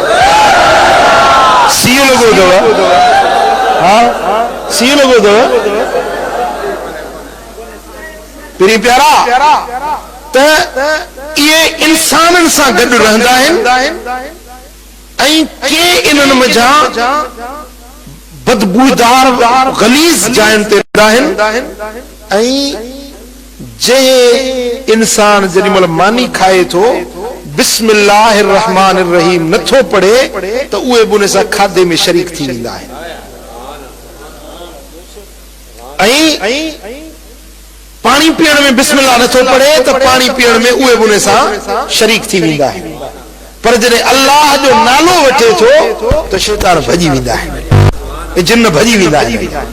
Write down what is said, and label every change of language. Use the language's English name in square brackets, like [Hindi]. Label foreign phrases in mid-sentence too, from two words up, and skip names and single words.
[Sindhi] सीउ लॻो अथव हा सीउ लॻो अथव पहिरीं प्यारा त इहे इंसाननि सां गॾु रहंदा आहिनि ऐं के इन्हनि मज़ा बदबूदार गलीज़ जायुनि ते रहंदा आहिनि ऐं जंहिं इंसान जेॾी महिल मानी खाए थो [Arabic] بسم الله الرحمن الرحيم [Sindhi] नथो पढ़े त उहे बि उन सां खाधे में शरीक थी वेंदा आहिनि ऐं पानी पीअण में बिस्मिल्लाह नथो पढ़े त पानी पीअण में उहे बि उन सां शरीक थी वेंदा आहिनि पर जॾहिं अल्लाह जो नालो वठे थो त शैतान भॼी वेंदा आहिनि जिन भॼी वेंदा आहिनि